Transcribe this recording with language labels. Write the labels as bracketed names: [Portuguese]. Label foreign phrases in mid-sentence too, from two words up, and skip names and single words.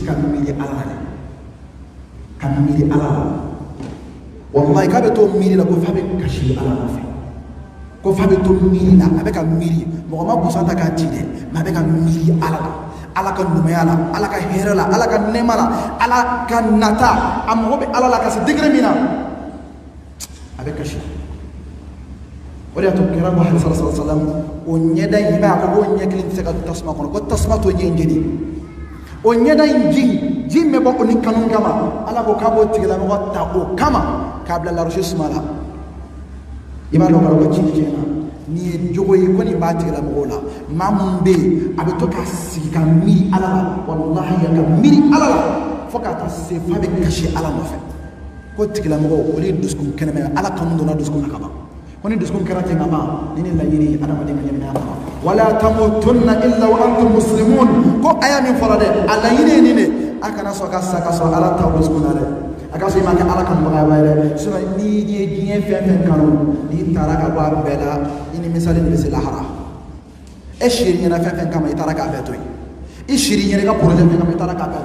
[Bambara] ka miiri ala la dɛ ka miiri ala la walayi k'a bɛ to miiri la ko f'a bɛ kasi ala nɔfɛ ko f'a bɛ to miiri la a bɛ ka miiri mɔgɔ ma busan ta k'a ci dɛ mɛ a bɛ ka miiri ala la ala ka ɲumanya la ala ka hɛrɛ la ala ka nɛɛma la ala ka nata a mago bɛ ala la ka se degré min na a bɛ kasi o de y'a to kira Muhammad [Arabic] صلى الله عليه وسلم [Bambara] o ɲɛda in i b'a ye a ko k'o ɲɛ kelen tɛ se ka don tasuma kɔnɔ ko tasuma t'o ɲɛ in jeni o ɲɛda in ji min bɛ bɔ o ni kanu kama ala ko k'a b'o tigilamɔgɔ ta o kama k'a bila larosi suma la i b'a dɔn k'a fɔ ko ci tiɲɛna nin ye jogo ye ko nin b'a tigilamɔgɔw la maa mun bɛ yen a bɛ to ka sigi ka miiri ala la walahi ka miiri ala la fo ka taa se f'a bɛ kasi ala nɔfɛ ko tigilamɔgɔ o de ye dusukun kɛnɛma ye ala kanu donna dusukun na ka ban ko ni dusukun kɛra ten ka ban ni laɲini adamaden ka ɲɛnamaya kɔnɔ [Arabic] ولا تموتن إلا وأنتم مسلمون [Bambara] ko a y'a min fɔra dɛ a laɲini ye nin de a kana sɔn ka sa ka sɔrɔ ala t'aw dusukun na dɛ akaso ima ka ala kan baga bayre so ni diɲɛ fɛn fɛn kanu ni taara ka bɔ a bɛɛ la i ni misali de bɛ se lahara e siri ɲɛna fɛn fɛn kama i taara k'a bɛɛ to yen i siri ɲɛna ka projet fɛn kama i taara k'a bɛɛ